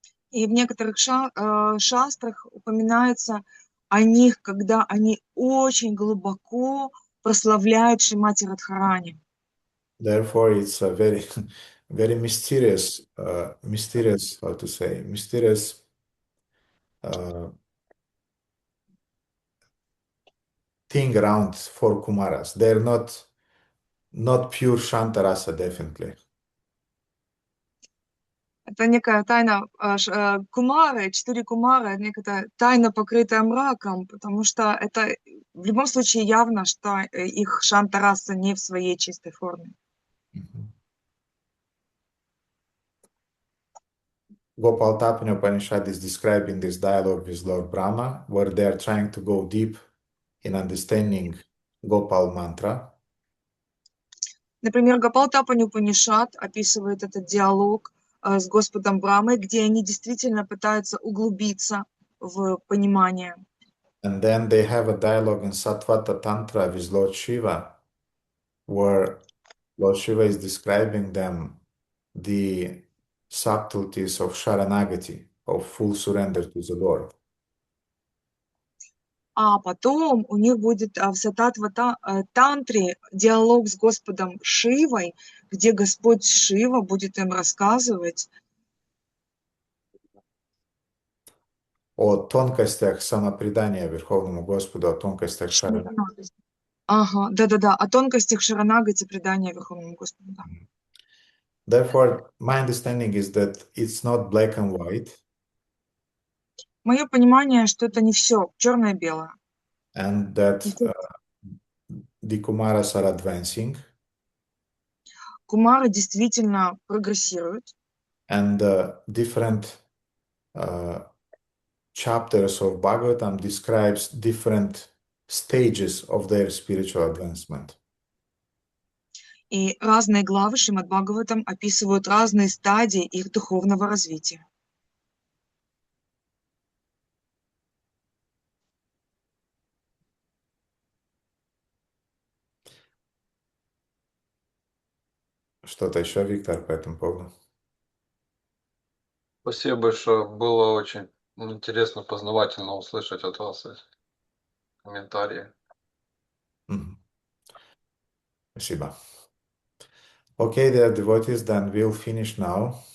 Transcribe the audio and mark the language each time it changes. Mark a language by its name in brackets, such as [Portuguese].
[Russian] И в некоторых шастрах упоминается о них, когда они очень глубоко прославляют Шримати Радхарани. [English] Therefore, it's a very, very mysterious, how to say, mysterious thing around 4 Kumaras. They're not pure Shantarasa, definitely. [Russian] Это некая тайна кумары, 4 кумары, некая тайна, покрытая мраком, потому что это в любом случае явно, что их шантараса не в своей чистой форме. [English] Gopal Tapanya Upanishad is describing this dialogue with Lord Brahma, where they are trying to go deep in understanding Gopal mantra. [Russian] Например, Гопал Тапани Упанишад описывает этот диалог с Господом Брамой, где они действительно пытаются углубиться в понимание. [English] And then they have a dialogue in Sattvata Tantra with Lord Shiva, where Lord Shiva is describing them the subtleties of Sharanagati, of full surrender to the Lord. [Russian] а потом у них будет в тантре диалог с Господом Шивой, где Господь Шива будет им рассказывать о тонкостях самопредания Верховному Господу, о тонкостях шарана. Ага, да-да-да, о тонкостях шаранагати предания Верховному Господу. Да. [English] Therefore, my understanding is that it's not black and white. [Russian] Мое понимание, что это не все черное-белое. [English] And that the Kumaras are advancing. [Russian] Кумары действительно прогрессируют. [English] And different chapters of Bhagavatam describes different stages of their spiritual advancement. [Russian] И разные главы Шримад Бхагаватам описывают разные стадии их духовного развития. Что-то еще, Виктор, по этому поводу? Спасибо большое. Было очень интересно, познавательно услышать от вас эти комментарии. Спасибо. [English] Okay, dear devotees, then we'll finish now.